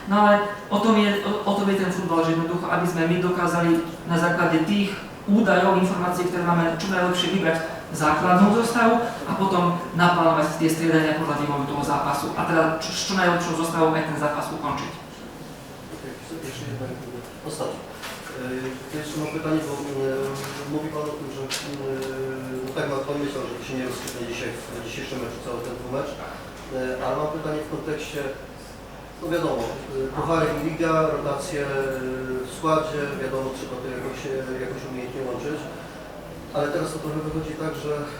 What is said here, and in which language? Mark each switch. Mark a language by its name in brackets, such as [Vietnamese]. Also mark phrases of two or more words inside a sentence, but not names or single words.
[Slovak] No ale o tom je ten futbal, že jednoducho, aby sme my dokázali na základe tých údajov, informácií, ktoré máme čo najlepšie vybrať základnú zostavu a potom naplánovať tie striedania podľa vývoju toho zápasu a teda čo najlepšou zostavou aj ten zápas ukončiť. [Polish] Ostatnie. Jeszcze mam pytanie, bo mówi Pan o tym, że no tak Pan myślał, że się nie rozstrzygnie dzisiaj w dzisiejszym meczu, cały ten mecz, ale mam pytanie w kontekście, no wiadomo, puchary i liga, rotacje w składzie, wiadomo, trzeba to jakoś umiejętnie łączyć, ale teraz to trochę wychodzi tak, że